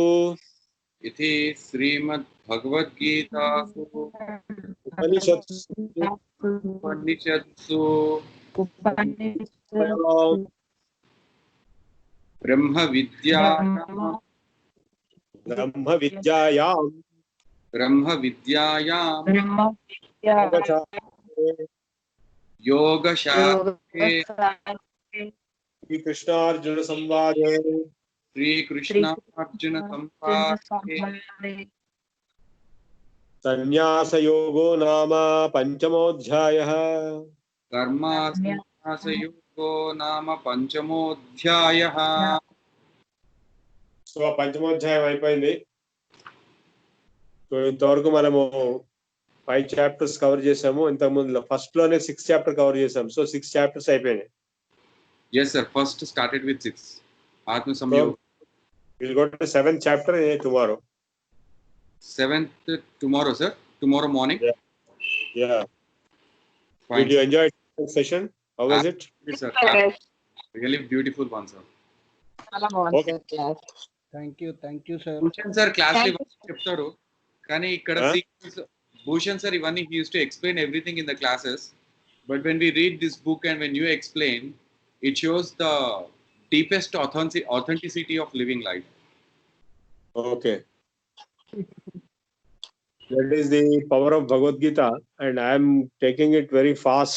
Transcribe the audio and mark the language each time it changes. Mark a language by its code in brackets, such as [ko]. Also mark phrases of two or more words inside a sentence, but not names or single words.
[sa] ఇది శ్రీమద్ భగవద్గీతాసు ఉపనిషత్సు బ్రహ్మ విద్యాయాం యోగశాస్త్రే శ్రీకృష్ణార్జున సంవాదే శ్రీకృష్ణార్జున సంవాదే సన్యాసయోగో నామ పంచమోధ్యాయః. కర్మాసన్యాసయోగో నామ పంచమోధ్యాయః. [te] సో పంచమోధ్యాయం అయిపోయింది. సో ఇంతవరకు మనము 5 [en] chapters cover [te] చేసాము. ఇంతకుముందు ఫస్ట్ లోనే 6 [en] chapter cover [te] చేసాము. సో 6 చాప్టర్స్ అయిపోయినాయి. [en] Yes sir, first started with 6. Atma Samyog. We'll go to 7th chapter tomorrow. 7th tomorrow sir, tomorrow morning. Yeah. Fine. Did you enjoy the session? How was it? Yes sir. Really beautiful one sir. Okay. Thank you sir. Bhushan sir [te] class లో చెప్తారు కానీ ఇక్కడ Bhushan sir ఇవన్నీ [en] he used to explain everything in the classes, but when we read this book and when you explain, it shows the deepest authenticity of living life. Okay. That is the power of Bhagavad Gita, and I am taking it very fast.